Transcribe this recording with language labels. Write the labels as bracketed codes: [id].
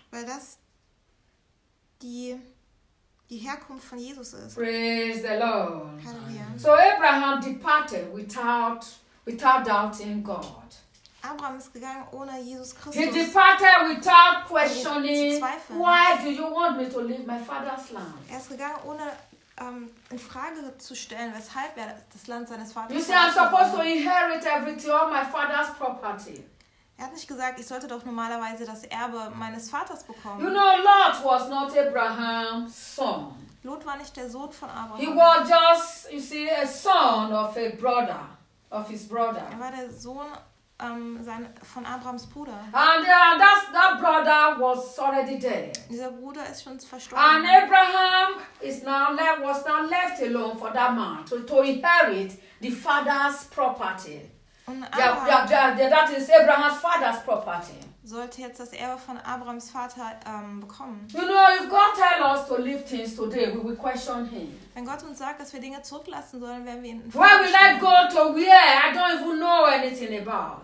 [de] Weil das die Herkunft von Jesus ist. [en] Praise the Lord. [de] Halleluja. [en] So Abraham departed without doubting God. [de] Abraham ist gegangen ohne Jesus Christus. [en] He departed without questioning. Why do you want me to leave my father's land? [de] Er ist gegangen ohne in Frage zu stellen, weshalb er das Land seines Vaters. [en] You see, I'm supposed to inherit everything, all my father's property. [de] Er hat nicht gesagt, ich sollte doch normalerweise das Erbe meines Vaters bekommen. [en] You know, Lot was not Abraham's son. [de] Lot war nicht der Sohn von Abraham. [en] He was just, you see, a son of a brother, of his brother. [de] Er war der Sohn von Abrahams Bruder. [en] And that brother was already dead. [de] Dieser Bruder ist schon verstorben. [en] And Abraham was now left alone for that man to inherit the father's property. That is Abraham's father's property. [de] Sollte jetzt das Erbe von Abrahams Vater bekommen. [en] You know, if God tells us to leave things today, we will question him. [de] Wenn Gott uns sagt, dass wir Dinge zurücklassen sollen, werden wir ihn fragen. [en] Why will I go to where I don't even know anything about?